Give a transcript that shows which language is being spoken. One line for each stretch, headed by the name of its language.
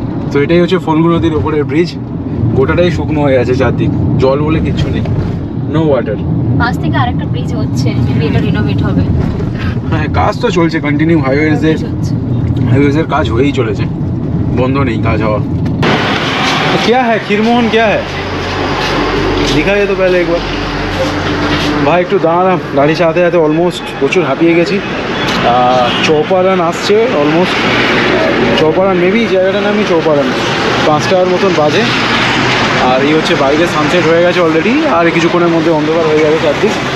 Bangla: তো এটাই হচ্ছে ফল্গু নদীর ওপরের ব্রিজ, গোটাটাই শুকনো হয়ে আছে চারদিক, জল বলে কিচ্ছু নেই, নো ওয়াটার। পাশ থেকে আরেকটা ব্রিজ হচ্ছে, এটা রিনোভেট হবে। হ্যাঁ, কাজ তো চলছে কন্টিনিউ, হাইওয়েজের কাজ হয়েই চলেছে, বন্ধ নেই কাজ হওয়া।
Hindi: तो क्या है खीरमोहन, क्या है दिखाइए तो पहले एक बार।
Bangla: ভাই একটু দাঁড়ালাম, গাড়ি চালাতে যাতে অলমোস্ট প্রচুর হাঁপিয়ে গেছি। চৌপারান আসছে অলমোস্ট, চৌপারান মেবি জায়গাটার নামই চৌপারান। 5টার মতন বাজে, আর এই হচ্ছে বাইরে সানসেট হয়ে গেছে অলরেডি, আর কিছুক্ষণের মধ্যে অন্ধকার হয়ে যাবে চারদিক।